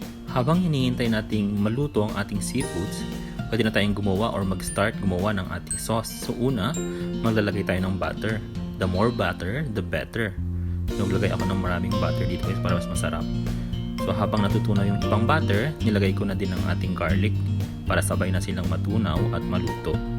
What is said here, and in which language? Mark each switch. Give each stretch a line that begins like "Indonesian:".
Filipino: Habang hinihintay nating maluto ang ating seafoods, pwede na tayong gumawa or mag-start gumawa ng ating sauce. So una, maglalagay tayo ng butter.
English: The more butter, the better.
Filipino: Naglagay ako ng maraming butter dito guys para mas masarap. So habang natutunaw yung ibang butter, nilagay ko na din ang ating garlic para sabay na silang matunaw at maluto.